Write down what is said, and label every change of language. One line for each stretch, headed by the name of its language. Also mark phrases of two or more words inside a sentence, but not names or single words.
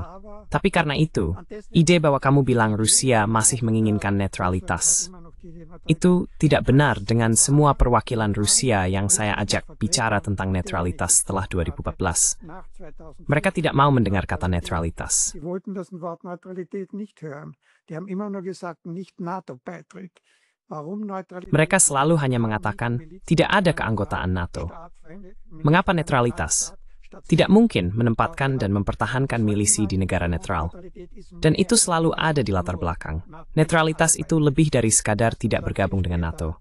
Indonesian: Tapi karena itu, ide bahwa kamu bilang Rusia masih menginginkan netralitas, itu tidak benar dengan semua perwakilan Rusia yang saya ajak bicara tentang netralitas setelah 2014. Mereka tidak mau mendengar kata netralitas.
German: Sie wollten das Wort Neutralität nicht hören. Die haben immer nur gesagt, nicht NATO-Beitritt.
Indonesian: Mereka selalu hanya mengatakan tidak ada keanggotaan NATO. Mengapa netralitas? Tidak mungkin menempatkan dan mempertahankan milisi di negara netral. Dan itu selalu ada di latar belakang. Netralitas itu lebih dari sekadar tidak bergabung dengan NATO.